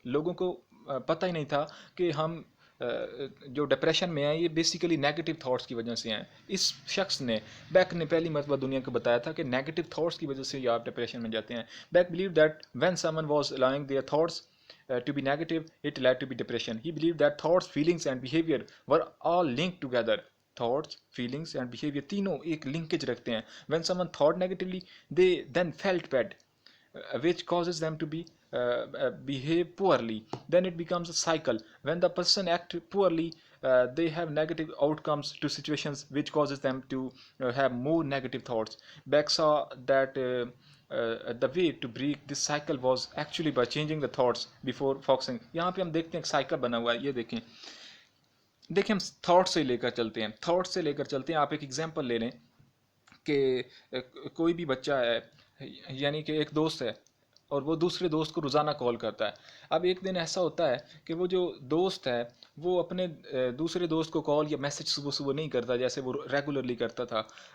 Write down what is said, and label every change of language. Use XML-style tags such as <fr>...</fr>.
<hi>लोगों को पता ही नहीं था कि हम जो डिप्रेशन में हैं ये बेसिकली नेगेटिव थॉट्स की वजह से हैं. इस शख्स ने, बैक ने पहली मरतबा दुनिया को बताया था कि नेगेटिव थॉट्स की वजह से ही आप डिप्रेशन में जाते हैं.</hi> <en>Beck believe that when someone was allowing their thoughts to be negative, it led to be depression. He believed that thoughts, feelings and behavior were all linked together. Thoughts, feelings and behavior</en> <hi>तीनों एक linkage रखते हैं.</hi> <en>When someone thought negatively, they then felt bad, which causes them to behave poorly. Then it becomes a cycle. When the person act poorly, they have negative outcomes to situations which causes them to have more negative thoughts. Beck saw that the way to break this cycle was actually by changing the thoughts before focusing.</en> <hi>यहाँ पे हम देखते हैं एक cycle बना हुआ है, ये देखें, देखिए हम थॉट से लेकर चलते हैं, थॉट से लेकर चलते हैं. आप एक एग्जांपल ले लें कि कोई भी बच्चा है, यानी कि एक दोस्त है और वो दूसरे दोस्त को रोज़ाना कॉल करता है. अब एक दिन ऐसा होता है कि वो जो दोस्त है वो अपने दूसरे दोस्त को कॉल या मैसेज सुबह सुबह नहीं करता जैसे वो रेगुलरली करता था.</hi>